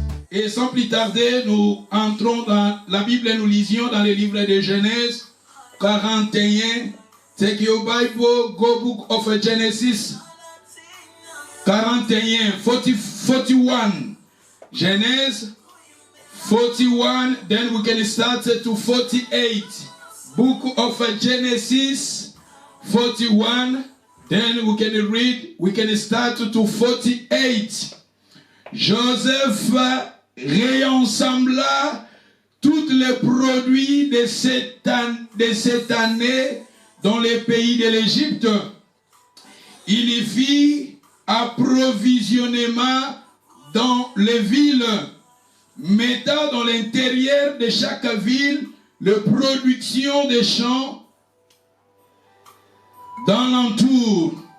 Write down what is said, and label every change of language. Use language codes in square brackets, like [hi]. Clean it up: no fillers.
[fr] Et sans plus tarder, nous entrons dans la Bible et nous lisions dans le livre de Genèse 41. [en] Take your Bible, go book of Genesis 41, 41. Genèse 41, then we can start to 48. Book of Genesis 41, then we can read, we can start to 48. [fr] Joseph réensembla tous les produits de cette année dans les pays de l'Égypte. Il y fit approvisionnement dans les villes, mettant dans l'intérieur de chaque ville la production des champs dans l'entour.